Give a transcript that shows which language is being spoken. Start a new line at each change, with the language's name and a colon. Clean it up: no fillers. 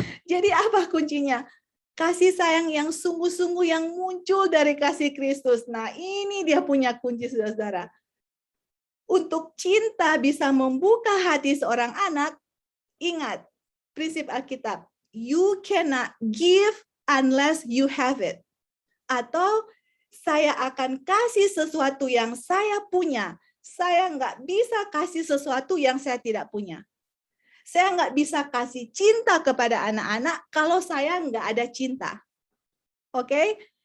Indonesian: Jadi apa kuncinya? Kasih sayang yang sungguh-sungguh yang muncul dari kasih Kristus. Nah, ini dia punya kunci, saudara-saudara. Untuk cinta bisa membuka hati seorang anak, ingat prinsip Alkitab.
English: You cannot give unless you have it.
Indonesian: Atau saya akan kasih sesuatu yang saya punya. Saya nggak bisa kasih sesuatu yang saya tidak punya. Saya nggak bisa kasih cinta kepada anak-anak kalau saya nggak ada cinta. Oke?